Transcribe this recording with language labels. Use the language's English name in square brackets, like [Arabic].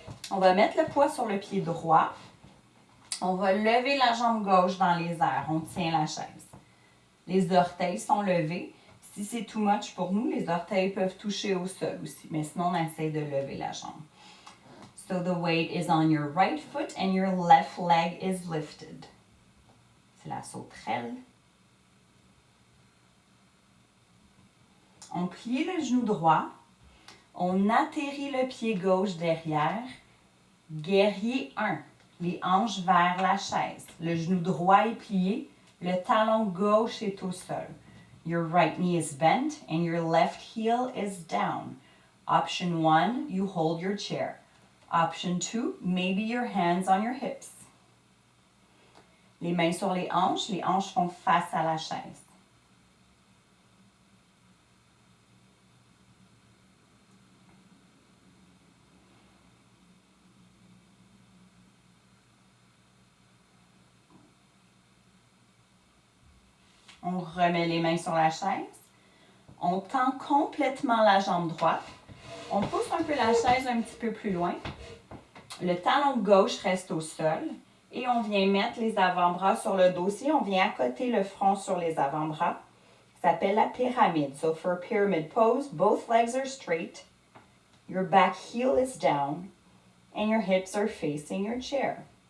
[French] On va mettre le poids sur le pied droit. On va lever la jambe gauche dans les airs. On tient la chaise. Les orteils sont levés. Si c'est [English] too much [French] pour nous, les orteils peuvent toucher au sol aussi. Mais sinon, on essaie de lever la jambe. [English] So the weight is on your right foot and your left leg is lifted. [French] C'est la sauterelle. On plie le genou droit. On atterrit le pied gauche derrière. Guerrier 1. Les hanches vers la chaise. Le genou droit est plié. Le talon gauche est au sol. [English] Your right knee is bent and your left heel is down. Option 1, you hold your chair. Option 2, maybe your hands on your hips. [French] Les mains sur les hanches font face à la chaise. On remet les mains sur la chaise. On tend complètement la jambe droite. On pousse un peu la chaise un petit peu plus loin. Le talon gauche reste au sol. Et on vient mettre les avant-bras sur le dossier. On vient accoter le front sur les avant-bras. Ça s'appelle la pyramide. [English] So for a pyramid pose, both legs are straight. Your back heel is down. And your hips are facing your chair.